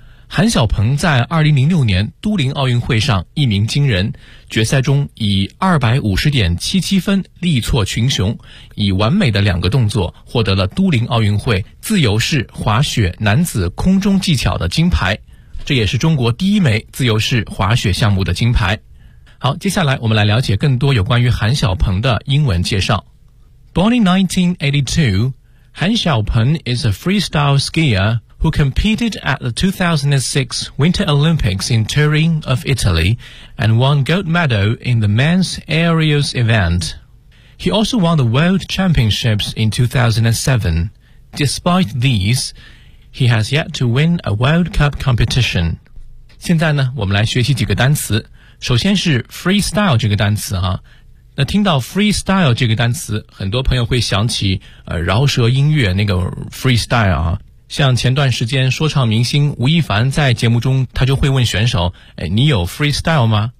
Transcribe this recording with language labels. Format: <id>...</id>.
<zh>韩晓鹏在2006年都灵奥运会上一鸣惊人，决赛中以 250.77 分力挫群雄，以完美的两个动作获得了都灵奥运会自由式滑雪男子空中技巧的金牌，这也是中国第一枚自由式滑雪项目的金牌。好，接下来我们来了解更多有关于韩晓鹏的英文介绍。</zh> <en>Born in 1982, 韩晓鹏 is a freestyle skier,who competed at the 2006 Winter Olympics in Turin of Italy and won gold medal in the men's aerials event. He also won the World Championships in 2007. Despite these, he has yet to win a World Cup competition.</en> <zh>现在呢，我们来学习几个单词。首先是 freestyle 这个单词啊。那听到 freestyle 这个单词，很多朋友会想起饶舌音乐那个 freestyle 啊。像前段时间说唱明星吴亦凡在节目中，他就会问选手，哎，你有 freestyle 吗？</zh>